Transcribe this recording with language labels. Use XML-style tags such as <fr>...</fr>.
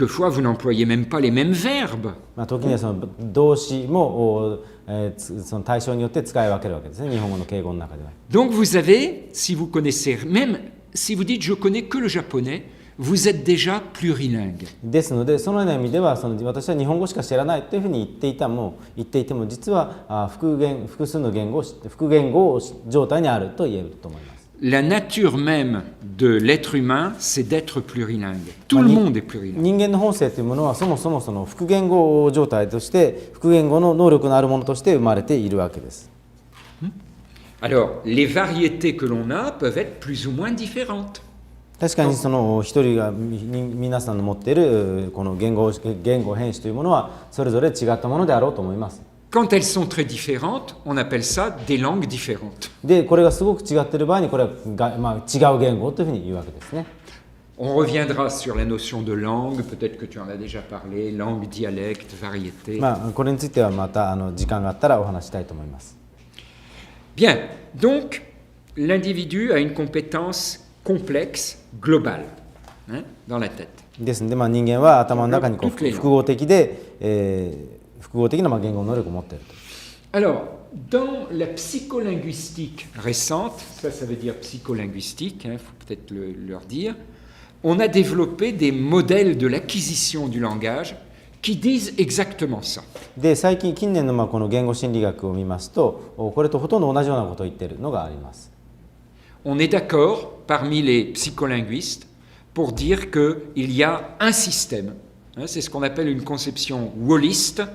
<fr>Quelquefois, vous n'employez même pas les mêmes verbes.</fr> <ja>時にはその動詞もその対象によって使い分けるわけですね、日本語の敬語の中では。</ja> <fr>Donc vous avez, si vous connaissez, même si vous dites je connais que le japonais, vous êtes déjà plurilingue.</fr> <ja>ですので、そのような意味では私は日本語しか知らないというふうに言っていても実は複数の言語状態にあると言えると思います。</ja> <fr>La nature même de l'être humain, c'est d'être plurilingue. Tout le monde est plurilingue.</fr> <ja>人間の本性というものはそもそもその複言語状態として複言語の能力のあるものとして生まれているわけです。</ja> <fr>Alors, les variétés que l'on a peuvent être plus ou moins différentes.</fr> <ja>確かにその一人が皆さんの持っているこの言語変詞というものはそれぞれ違ったものであろうと思います。</ja> <fr>Quand elles sont très différentes, on appelle ça des langues différentes.</fr> <ja>で、これがすごく違っている場合にこれは違う言語というふうに言うわけですね。</ja> <fr>On reviendra sur la notion de langue, peut-être que tu en as déjà parlé, langue, dialecte, variété.</fr> <ja>これについてはまた時間があったらお話したいと思います。</ja> <fr>Bien, donc l'individu a une compétence complexe, globale, dans la tête.</fr> <ja>ですので、人間は頭の中に複合的で、複合的な言語能力を持っていると。</ja> <fr>Alors, dans la psycholinguistique récente, ça veut dire psycholinguistique, il faut peut-être leur dire, on a développé des modèles de l'acquisition du langage qui disent exactement ça.</fr> <ja>で、近年のこの言語心理学を見ますと、これとほとんど同じようなことを言っているのがあります。</ja> <fr>On est d'accord parmi les psycholinguistes pour dire qu'il y a un système. C'est ce qu'on appelle une conception walliste</fr>